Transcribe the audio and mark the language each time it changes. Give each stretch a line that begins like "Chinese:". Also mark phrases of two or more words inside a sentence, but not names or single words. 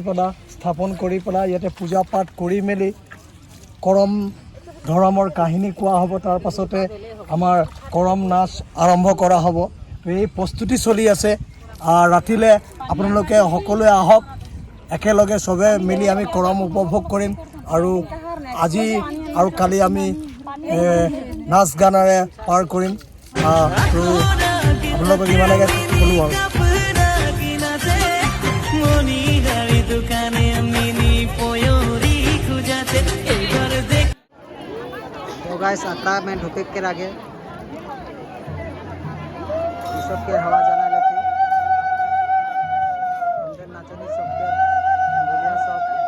Assamese: পেলাই স্থাপন কৰি পেলাই ইয়াতে পূজা পাঠ কৰি মেলি কৰম ধৰ্মৰ কাহিনী কোৱা হ'ব তাৰ পাছতে আমাৰ কৰম নাচ আৰম্ভ কৰা হ'ব এই প্ৰস্তুতি চলি আছে ৰাতিলৈ আপোনালোকে সকলোৱে আহক একেলগে চবে মিলি আমি কৰম উপভোগ কৰিম আৰু আজি আৰু কালি আমি নাচ গানেৰে পাৰ কৰিম আৰু আপোনালোকক ইমানকে ক'লোঁ আৰু
Sadri: गाइस अखड़ा में ढुके के आगे सबके हवा जाना लेती नाचनी सबके बोलिया सब